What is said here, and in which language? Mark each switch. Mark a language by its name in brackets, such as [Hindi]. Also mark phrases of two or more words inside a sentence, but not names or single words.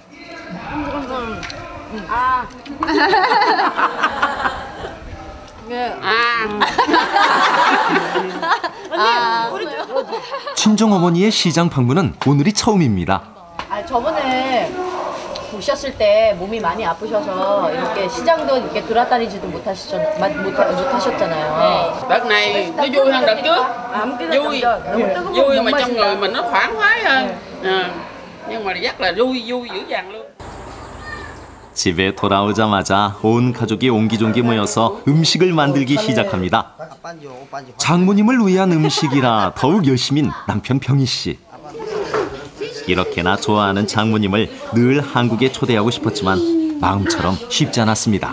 [Korean] 친정어머니의 시장 방문은 오늘이 처음입니다. 저번에 오셨을 때 몸이 많이 아프셔서 이렇게 시장도 이렇게 돌아다니지도 못하셨잖아요. [Vietnamese] Đợt này nó vui hơn đợt trước, vui mà trong người mình nó thoải mái hơn. Nhưng mà rất là vui dữ dằn luôn. [Korean] 집에 돌아오자마자 온 가족이 옹기종기 모여서 음식을 만들기 시작합니다. 장모님을 위한 음식이라 더욱 열심인 남편 병희 씨. 이렇게나 좋아하는 장모님을 늘 한국에 초대하고 싶었지만 마음처럼 쉽지 않았습니다.